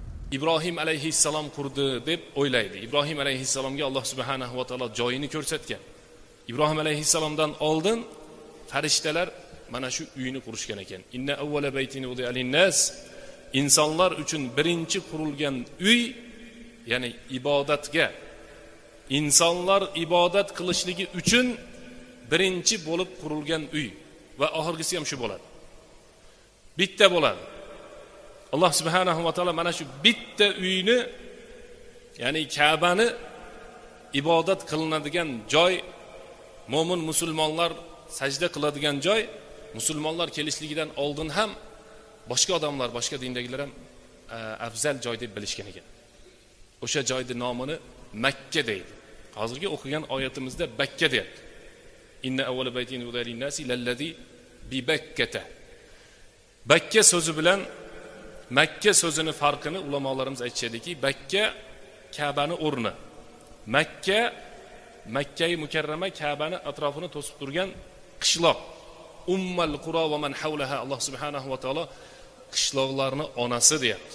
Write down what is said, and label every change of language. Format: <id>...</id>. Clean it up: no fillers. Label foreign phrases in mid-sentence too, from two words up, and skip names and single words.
<uz>ibrohim alayhissalom qurdi deb o'ylaydi. ibrohim alayhissalomga</uz> <ar>الله سبحانه وتعالى</ar> <uz>joyini ko'rsatgan. ibrohim alayhissalomdan oldin farishtalar mana shu uyni qurishgan ekan.</uz> <ar>إن أول بيت وضع للناس,</ar> <uz>insonlar uchun birinchi qurilgan uy, ya'ni ibodatga, insonlar ibodat qilishligi uchun birinchi bo'lib qurilgan uy va oxirgisi ham shu bo'ladi. Bitta bo'ladi.</uz> <ar>الله سبحانه وتعالى</ar> <uz>mana shu bitta uyni, ya'ni Ka'bani ibodat qilinadigan joy, mo'min musulmonlar sajda qiladigan joy, musulmonlar kelishligidan oldin ham boshqa odamlar, boshqa dindagilar ham afzal joy deb bilishgan ekan. O'sha joyning nomini Makka deydi. Hozirgi o'qigan oyatimizda Bakka deyapti.</uz> <ar>إن أول بيت وضع للناس للذي ببكة.</ar> <uz>Bakka so'zi bilan Makka so'zini farqini ulamolarimiz aytishadiki, Bakka Ka'bani o'rni. Makka, Makka-i Mukarrama Ka'bani atrofini to'sib turgan qishloq.</uz> <ar>أم القرى ومن حولها. الله سبحانه وتعالى</ar> <uz>qishloqlarni onasi deyapti.</uz>